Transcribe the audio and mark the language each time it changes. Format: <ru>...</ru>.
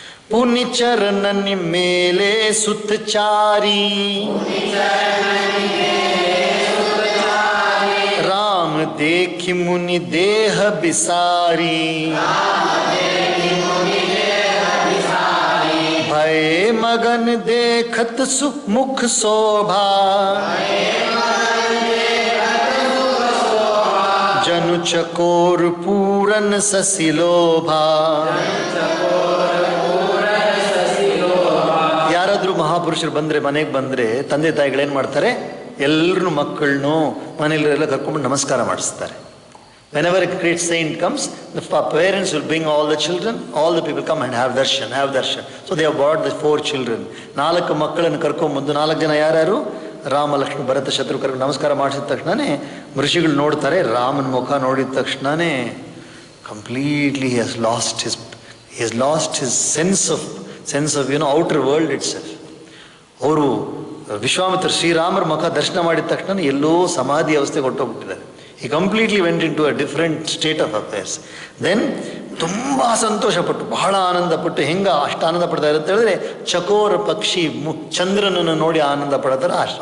<hi>ಪುನಿ ಚರಣನಿ ಮೇಲೆ ಸುತ್ತಚಾರಿ ರಾಮ देखि मुनि देह बिसारी भय मगन देखत सुमुख शोभा जनु चकोर पूरन ससिलोभा.</hi> <kn>ಯಾರಾದರೂ ಮಹಾಪುರುಷರು ಬಂದರೆ, ಮನೆಗೆ ಬಂದರೆ ತಂದೆ ತಾಯಿಗಳೇನು ಮಾಡ್ತಾರೆ, ಎಲ್ಲರೂ ಮಕ್ಕಳನ್ನು ಮನೆಯಲ್ಲೆಲ್ಲ ಕರ್ಕೊಂಡು ನಮಸ್ಕಾರ ಮಾಡಿಸ್ತಾರೆ.</kn> <en>Whenever a great saint comes, the parents will bring all the children, all the people come and have darshan. So they have brought the 4 children.</en> <kn>4 ಮಕ್ಕಳನ್ನು ಕರ್ಕೊಂಬಂದು, 4 ಜನ ಯಾರ್ಯಾರು, ರಾಮ, ಲಕ್ಷ್ಮಣ, ಭರತ, ಶತ್ರುಘ್ನ ನಮಸ್ಕಾರ ಮಾಡಿಸಿದ ತಕ್ಷಣನೇ ಋಷಿಗಳು ನೋಡ್ತಾರೆ. ರಾಮನ ಮುಖ ನೋಡಿದ ತಕ್ಷಣನೇ completely</kn> <en>he has lost his sense of outer world itself.</en> <kn>ಅವರು ವಿಶ್ವಾಮಿತ್ರ ಶ್ರೀರಾಮರ ಮುಖ ದರ್ಶನ ಮಾಡಿದ ತಕ್ಷಣ ಎಲ್ಲೋ ಸಮಾಧಿ ಅವಸ್ಥೆಗೆ ಹೊರಟೋಗ್ಬಿಟ್ಟಿದ್ದಾರೆ.</kn> <en>he completely went into a different state of affairs.</en> <kn>then ತುಂಬ ಸಂತೋಷಪಟ್ಟು, ಬಹಳ ಆನಂದಪಟ್ಟು, ಅಷ್ಟು ಆನಂದ ಪಡ್ತಾ ಇರುತ್ತೆ ಹೇಳಿದ್ರೆ, ಚಕೋರ ಪಕ್ಷಿ ಚಂದ್ರನನ್ನು ನೋಡಿ ಆನಂದ ಪಡ್ತಾರೆ.</kn>